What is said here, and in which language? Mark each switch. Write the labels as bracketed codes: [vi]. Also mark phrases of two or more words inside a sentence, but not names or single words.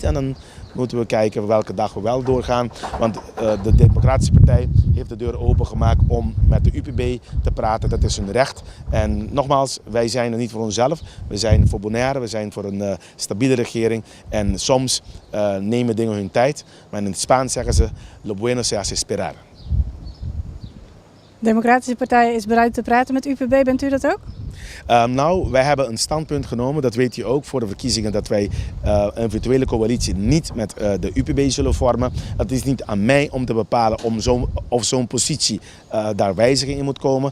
[nl] En dan moeten we kijken welke dag we wel doorgaan. Want de Democratische Partij heeft de deur opengemaakt om met de UPB te praten. Dat is hun recht. En nogmaals, wij zijn er niet voor onszelf. We zijn voor Bonaire, we zijn voor een stabiele regering. En soms nemen dingen hun tijd. Maar in het Spaans zeggen ze, [es] lo bueno se hace esperar. [nl] De Democratische Partij is bereid te praten met UPB. Bent u dat ook? Nou, wij hebben een standpunt genomen, dat weet u ook, voor de verkiezingen, dat wij een virtuele coalitie niet met de UPB zullen vormen. Het is niet aan mij om te bepalen of zo'n positie daar wijziging in moet komen.